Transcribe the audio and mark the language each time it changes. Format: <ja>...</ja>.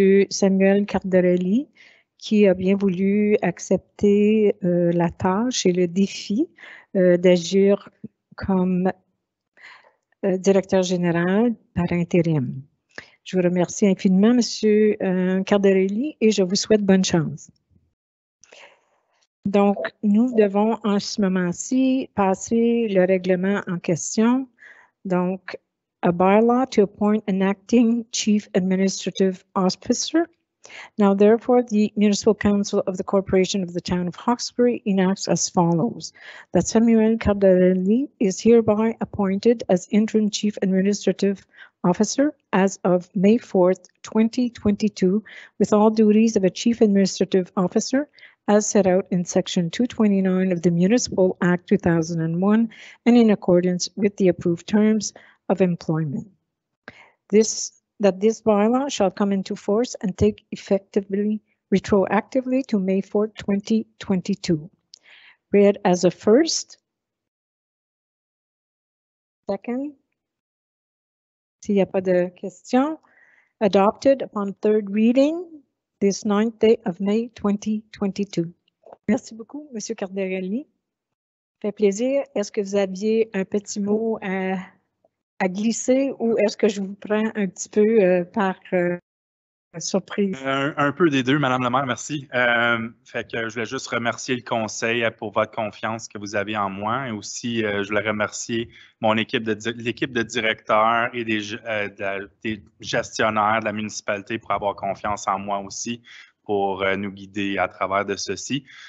<fr>Samuel Cardarelli qui a bien voulu accepter la tâche et le défi d'agir comme directeur général par intérim. Je vous remercie infiniment, M. Cardarelli, et je vous souhaite bonne chance. Donc, nous devons en ce moment-ci passer le règlement en question.</fr> <en>Donc, a bylaw to appoint an acting chief administrative officer. Now, therefore, the Municipal Council of the Corporation of the Town of Hawkesbury enacts as follows. That Samuel Cardarelli is hereby appointed as interim chief administrative officer as of May 4th, 2022, with all duties of a chief administrative officer as set out in Section 229 of the Municipal Act 2001 and in accordance with the approved terms of employment. That this bylaw shall come into force and take effectively retroactively to May 4, 2022. Read as a first. Second.</en> <fr>S'il n'y a pas de questions.</fr> <en>Adopted upon third reading this 9th day of May 2022.</en> <fr>Merci beaucoup, M. Cardarelli. Ça fait plaisir. Est-ce que vous aviez un petit mot à glisser ou est-ce que je vous prends un petit peu par surprise? Un peu des deux, Madame la maire, merci. Fait que je voulais juste remercier le conseil pour votre confiance que vous avez en moi et aussi je voulais remercier l'équipe de directeurs et des gestionnaires de la municipalité pour avoir confiance en moi aussi pour nous guider à travers de ceci.</fr>